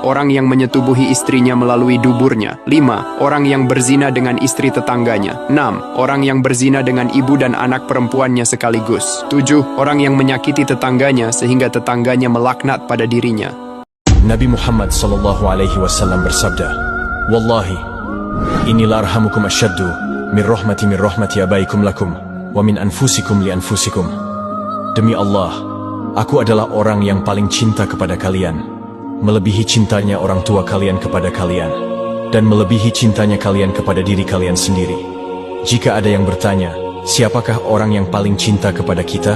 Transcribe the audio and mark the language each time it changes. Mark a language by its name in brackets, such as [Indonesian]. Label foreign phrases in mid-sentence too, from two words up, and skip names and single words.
[Indonesian] Orang yang menyetubuhi istrinya melalui duburnya. 5. Orang yang berzina dengan istri tetangganya. 6. Orang yang berzina dengan ibu dan anak perempuannya sekaligus. 7. Orang yang menyakiti tetangganya sehingga tetangganya melaknat pada dirinya. Nabi Muhammad SAW bersabda, [Arabic] "والله إني لأرحمكم أشد من رحمة آبائكم لكم، ومن أنفسكم لأنفسكم." [Indonesian] Demi Allah, aku adalah orang yang paling cinta kepada kalian, melebihi cintanya orang tua kalian kepada kalian, dan melebihi cintanya kalian kepada diri kalian sendiri. Jika ada yang bertanya, siapakah orang yang paling cinta kepada kita?